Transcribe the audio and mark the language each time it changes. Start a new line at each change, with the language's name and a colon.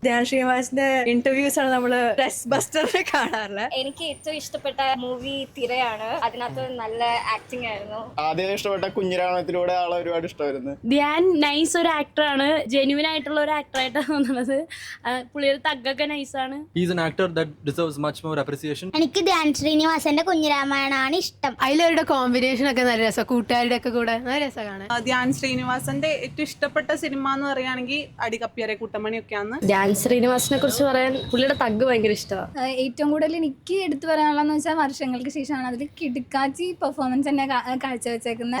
Malayalam: Dhyan ശ്രീനിവാസിന്റെ interviews ആണ് നമ്മള് test ബസ്റ്ററിൽ കാണാറുള്ളത്. എനിക്ക് ഏറ്റവും ഇഷ്ടപ്പെട്ട മൂവി തിരയാണ്. അതിനകത്ത് നല്ല ആക്ടിംഗ് ആയിരുന്നു. ആദ്യം ഇഷ്ടപ്പെട്ട കുഞ്ഞിരാമത്തിലൂടെ ആളെ ഒരുപാട് ഇഷ്ടമായിരുന്നു. ധ്യാൻ നൈസ് ഒരു ആക്ടറാണ്, ജെന്യുവൻ ആയിട്ടുള്ള ഒരു ആക്ടറായിട്ടാണ് തോന്നുന്നത്. പുള്ളിയുടെ തഗ്ഗൊക്കെ നൈസാണ്.
English: He's an actor that deserves much more appreciation.
Malayalam: എനിക്ക് ധ്യാൻ ശ്രീനിവാസന്റെ കുഞ്ഞിരാമായണമാണ് ഇഷ്ടം. അതിലവരുടെ കോമ്പിനേഷൻ ഒക്കെ നല്ല രസം, കൂട്ടുകാരുടെ ഒക്കെ കൂടെ നല്ല രസം കാണാൻ. ധ്യാൻ ശ്രീനിവാസന്റെ ഏറ്റവും ഇഷ്ടപ്പെട്ട സിനിമ എന്ന് പറയുകയാണെങ്കിൽ അടികപ്പിയറെ കുട്ടമണിയൊക്കെയാണ്. ധ്യാൻ ശ്രീനിവാസിനെ കുറിച്ച് പറയാൻ പുള്ളിയുടെ തഗ് ഭയങ്കര ഇഷ്ടമാണ്. ഏറ്റവും കൂടുതൽ എനിക്ക് എടുത്തു പറയാനുള്ളതെന്ന് വെച്ചാൽ വർഷങ്ങൾക്ക് ശേഷമാണ് അതിൽ കിടുക്കാച്ചി പെർഫോമൻസ് തന്നെ കാഴ്ചവെച്ചേക്കുന്നത്.